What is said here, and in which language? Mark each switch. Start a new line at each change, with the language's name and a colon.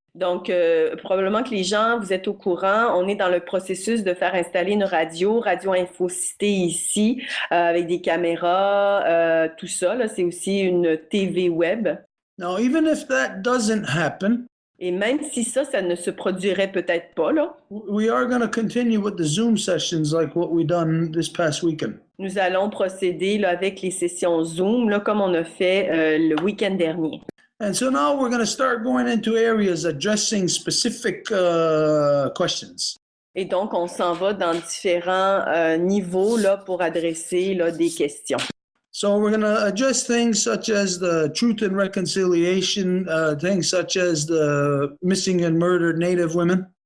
French: Donc, probablement que les gens, vous êtes au courant, on est dans le processus de faire installer une radio, Radio Infocité ici, avec des caméras, tout ça. Là, c'est aussi une TV web.
English: Now, even if that doesn't happen,
French: Et même si ça ne se produirait peut-être pas, là,
English: we are going to continue with the Zoom sessions like what we done this past weekend.
French: nous allons procéder là, avec les sessions Zoom, là, comme on a fait le week-end dernier.
English: And so now we're going to start going into areas addressing specific questions.
French: Et donc, on s'en va dans différents niveaux là, pour adresser là, des questions.
English: So we're going to address things such as the truth and reconciliation, things such as the missing and murdered Native women.